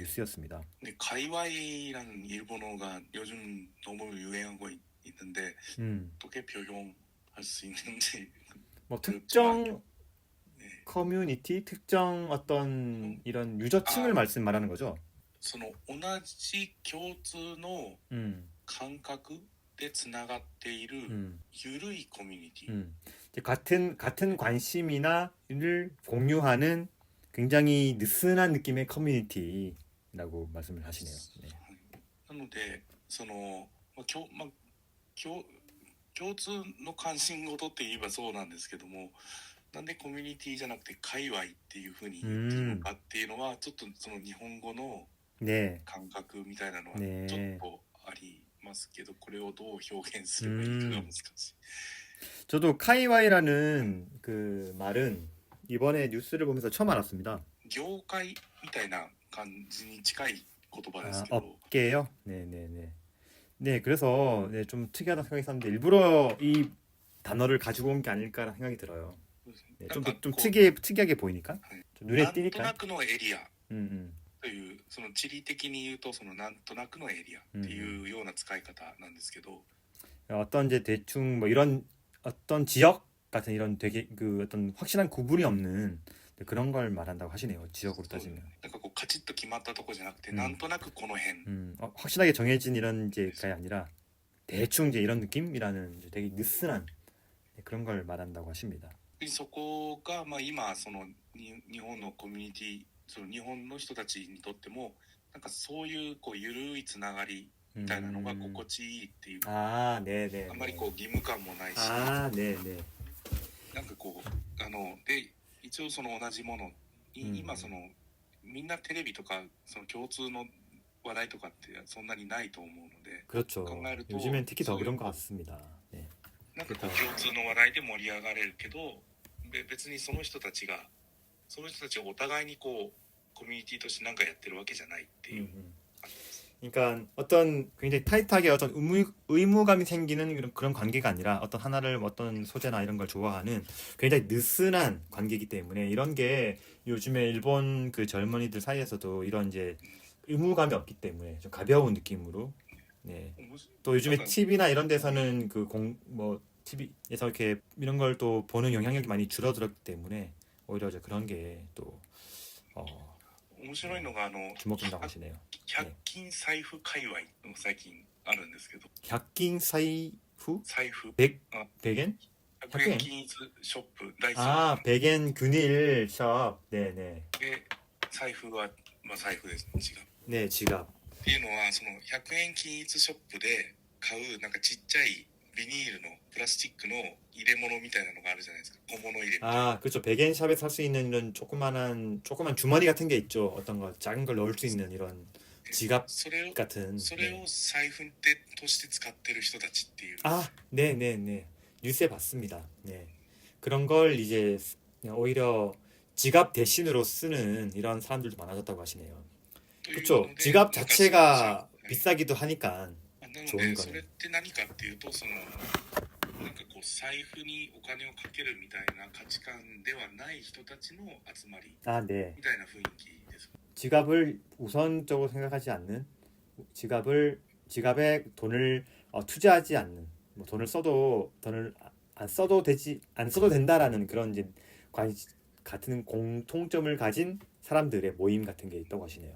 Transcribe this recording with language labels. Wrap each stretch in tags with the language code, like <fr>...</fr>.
<ko>뉴스였습니다. 네, 가이와이라는 일본어가 요즘 너무 유행하고 있는데 어떻게 표현할 수 있는지 뭐 좀 특정 네. 커뮤니티, 특정 어떤 이런 유저층을 말하는 거죠.</ko> <ja>その同じ共通の 感覚でつながっている緩いコミュニティ</ja> <ko>이제 같은 관심이나를 공유하는 굉장히 느슨한 느낌의 커뮤니티라고 말씀을 하시네요. 네.</ko> <ja>なのでその、共通の関心事って言えばそうなんですけども、なんでコミュニティじゃなくて界隈っていうふうに言ってるのかっていうのはちょっとその日本語の</ja> <ko>네.</ko> <ja>感覚みたいなのは</ja> <ko>네.</ko> <ja>ちょっとありますけど、これをどう表現すればいいかが難しい。</ja> <ko>저도 카이와이라는 그 말은 이번에 뉴스를 보면서 처음 알았습니다.</ko> <ja>業界みたいな感じに近い言葉ですけど、</ja> <ko>업계요? 네네네. 네, 그래서 네, 좀 특이하다 생각이 있었는데 일부러 이 단어를 가지고 온 게 아닐까라는 생각이 들어요. 네, 좀 특이하게 보이니까, 좀 눈에</ko> <ja>なんと</ja> <ko>띄니까.</ko> <ja>なくのエリア 음. というその地理的に言うとそのなんとなくのエリアっていうような使い方なんですけど、</ja> <ko>어떤 이제 대충 뭐 이런 어떤 지역 같은 이런 되게 그 어떤 확실한 구분이 없는 그런 걸 말한다고 하시네요. 지역으로 따지면.</ko> <ja>なんかこうカチッと決まったとこじゃなくて、なんとなくこの辺</ja> <ko>확실하게 정해진 이런 이제가 아니라 대충 이제 이런 느낌이라는 이제 되게 느슨한 그런 걸 말한다고 하십니다.</ko> <ja>そこがまあ今その日本のコミュニティ、その日本の人たちにとってもなんかそういうこう緩いつながりみたいなのが心地いいっていう、</ja> <ko>아, 네네.</ko> <ja>あんまりこう義務感もないし、</ja> <ko>아, 네네.</ko> <ja>なんかこうで一応その同じものに、今そのみんなテレビとかその共通の話題とかってそんなにないと思うので、</ja> <ko>그렇죠.</ko> <ja>考えると</ja> <ko>요즘엔 특히 더 그런 것 같습니다. 네.</ko> <ja>なんかこう共通の話題で盛り上がれるけど、別にその人たちがお互いにこうコミュニティとして何かやってるわけじゃないっていう感じです。</ja> <ko>그러니까 어떤 굉장히 타이트하게 어떤 의무감이 생기는 그런 관계가 아니라 어떤 하나를 어떤 소재나 이런 걸 좋아하는 굉장히 느슨한 관계이기 때문에 이런 게 요즘에 일본 그 젊은이들 사이에서도 이런 이제 의무감이 없기 때문에 좀 가벼운 느낌으로, 네. 또 요즘에 TV나 이런 데서는 뭐 TV에서 이렇게 이런 걸 또 보는 영향력이 많이 줄어들었기 때문에 오히려 이제 그런 게 또</ko> <ja>面白いのが</ja> <ko>주목된다고 하시네요.</ko> <ja>100均財布界隈の最近あるんですけど、 100均財布? 財布</ja> <ko>100엔?</ko> <ja>100円均一ショップダイソー</ja> <ko>아, 100엔 균일 숍. 네네.</ko> <ja>で財布はまあ財布です、違う</ja> <ko>네, 지갑.</ko> <ja>っていうのはその100円均一ショップで買うなんかちっちゃいビニールのプラスチックの入れ物みたいなのがあるじゃないですか。小物入れみたいな。</ja> <ko>아, 그렇죠. 100엔 샵에 살 수 있는 이런 조그만 주머니 같은 게 있죠. 어떤 거 작은 걸 넣을 수 있는 이런 지갑</ko> <ja>それを</ja> <ko>같은.</ko> <ja>財布として使ってる人たちっていう。</ja> <ko>아, 네네네. 뉴스에 봤습니다. 네. 그런 걸 이제 그냥 오히려 지갑 대신으로 쓰는 이런 사람들도 많아졌다고 하시네요. 그렇죠. 지갑 자체가 비싸기도 하니까</ko> <ja>なの</ja> <ko>좋은</ko> <ja>でそ</ja> <ko>거네.</ko> <ja>れって何かっていうとそのなんかこう財布にお金をかけるみたいな価値観ではない人たちの集まり</ja> <ko>아, 네.</ko> <ja>みたいな雰囲気です。</ja> <ko>지갑을 우선적으로 생각하지 않는 지갑에 돈을 투자하지 않는 뭐 돈을 안 써도 된다라는 그런 이제 같은 공통점을 가진 사람들의 모임 같은 게 있다고 하시네요.</ko>